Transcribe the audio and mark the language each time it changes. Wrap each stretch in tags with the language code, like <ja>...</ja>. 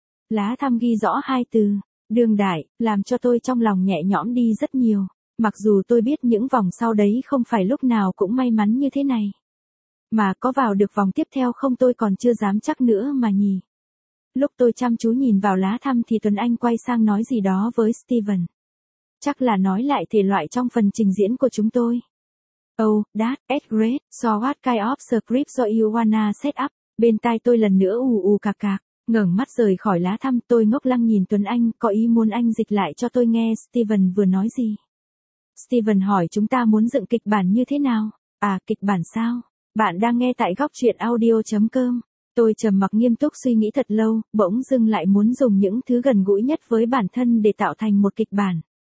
<vi>Lá thăm ghi rõ hai từ, đường đại, làm cho tôi trong lòng nhẹ nhõm đi rất nhiều, mặc dù tôi biết những vòng sau đấy không phải lúc nào cũng may mắn như thế này. Mà có vào được vòng tiếp theo không tôi còn chưa dám chắc nữa mà nhỉ. Lúc tôi chăm chú nhìn vào lá thăm thì Tuấn Anh quay sang nói gì đó với Steven. Chắc là nói lại thể loại trong phần trình diễn của chúng tôi.</vi> <en>Oh, that, it's great, so what kind of script do you wanna set up?</en> <vi>Bên tai tôi lần nữa ù ù cạc cạc. Ngẩng mắt rời khỏi lá thăm, tôi ngốc lăng nhìn Tuấn Anh, có ý muốn anh dịch lại cho tôi nghe Steven vừa nói gì. Steven hỏi chúng ta muốn dựng kịch bản như thế nào? À, kịch bản sao? Bạn đang nghe tại góc truyện audio.com. Tôi trầm mặc nghiêm túc suy nghĩ thật lâu, bỗng dưng lại muốn dùng những thứ gần gũi nhất với bản thân để tạo thành một kịch bản.</vi>